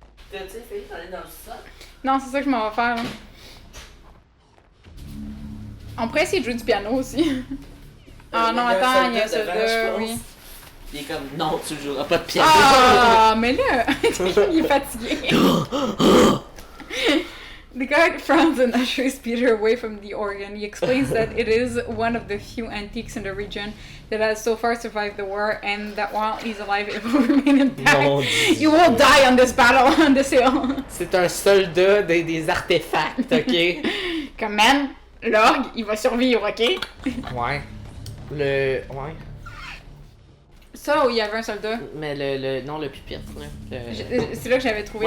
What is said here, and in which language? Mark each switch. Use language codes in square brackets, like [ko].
[fr] T'as-tu essayé d'aller dans le sol? Non, c'est ça que je m'en vais faire. Là. On pourrait essayer de jouer du piano aussi. Ah non, attends, il y a un soldat, oui. Il est comme, non, tu joueras pas de piano. Ah, mais là, il est fatigué. [en] The guard frowns and ushers Peter away from the organ. He explains that it is one of the few antiques in the region that has so far survived the war, and that while he's alive, it will remain intact. [fr] Mon [en] You will die on this battle, on this hill. [fr] C'est un soldat des artefacts, ok? Comme man, l'orgue, il va survivre, ok? Ouais. Ouais. Ça, où il y avait un soldat. Mais non, le pupitre, là. C'est là que j'avais trouvé